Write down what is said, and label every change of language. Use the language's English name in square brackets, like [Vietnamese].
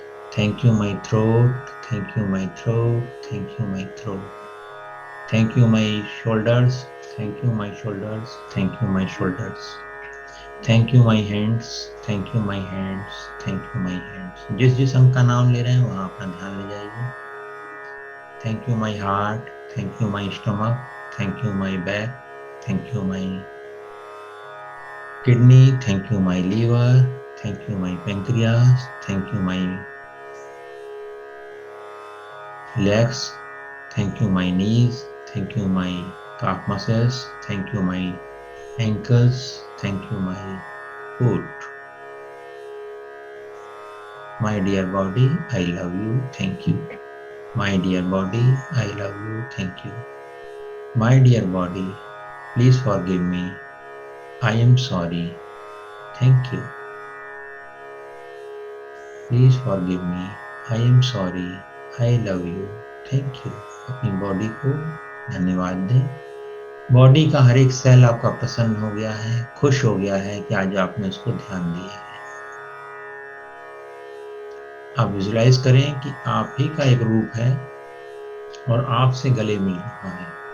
[English] thank you my throat, thank you my throat, thank you my throat, thank you my shoulders, thank you my shoulders, thank you my shoulders, thank you my hands, thank you my hands, thank you my hands। [Hindi] जिस जिस अंग का नाम ले रहे हैं वहां अपना ध्यान ले जाइए। [English] thank you my heart, thank you my stomach, thank you my back, thank you my kidney, thank you my liver, thank you my pancreas, thank you my legs, thank you my knees, thank you my calf muscles, thank you my ankles, thank you my foot। My dear body, I love you, thank you। My dear body, I love you, thank you। My dear body, please forgive me, I am sorry, thank you। Please forgive me, I am sorry, I love you, thank you। [Hindi] अपनी body को धन्यवाद दें। Body का हर एक cell आपका प्रसन्न हो गया है, खुश हो गया है कि आज आपने उसको ध्यान दिया है। आप विजुलाइज करें कि आप ही का एक रूप है और आपसे गले मिल रहा है।